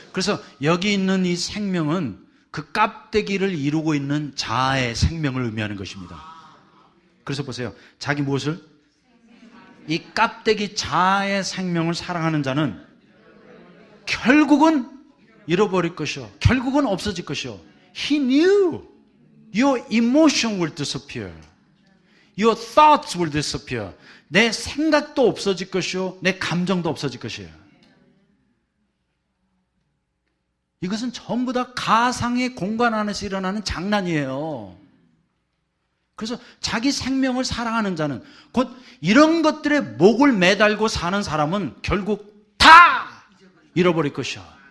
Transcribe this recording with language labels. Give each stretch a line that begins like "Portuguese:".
Korean: 그래서 여기 있는 이 생명은 그 껍데기를 이루고 있는 자아의 생명을 의미하는 것입니다. 그래서 보세요. 자기 무엇을? 이 껍데기 자아의 생명을 사랑하는 자는 결국은 잃어버릴 것이요. 결국은 없어질 것이요.
English: He knew your emotion will disappear. Your thoughts will disappear.
Korean: 내 생각도 없어질 것이요. 내 감정도 없어질 것이에요. 이것은 전부 다 가상의 공간 안에서 일어나는 장난이에요. 그래서 자기 생명을 사랑하는 자는 곧 이런 것들에 목을 매달고 사는 사람은 결국 다 잃어버릴 것이야.